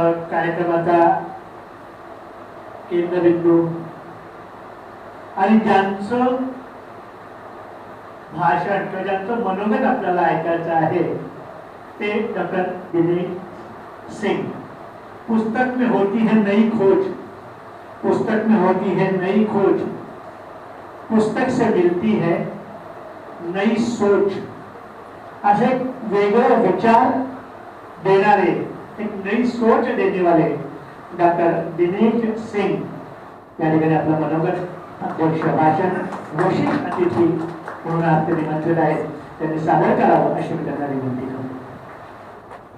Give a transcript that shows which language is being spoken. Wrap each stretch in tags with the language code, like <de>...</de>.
<mr>कार्यक्रमाचा केंद्रबिंदू आणि ज्यांचं भाषण किंवा ज्यांचं मनोगत आपल्याला ऐकायचं आहे ते डॉक्टर दिनेश सिंग.</mr> <hi>पुस्तक में होती है नई खोज, पुस्तक में होती है नई खोज, पुस्तक से मिलती है नई सोच.</hi> <mr>असे वेगळे विचार देणारे,</mr> <hi>एक नई सोच देने वाले</hi> <mr>डॉक्टर दिनेश सिंग या ठिकाणी आपलं मनोगत अध्यक्ष भाषण घोषित अतिथी म्हणून आज ते निमंत्रित आहेत. त्यांनी सादर करावं अशी मी त्यांना विनंती करतो.</mr>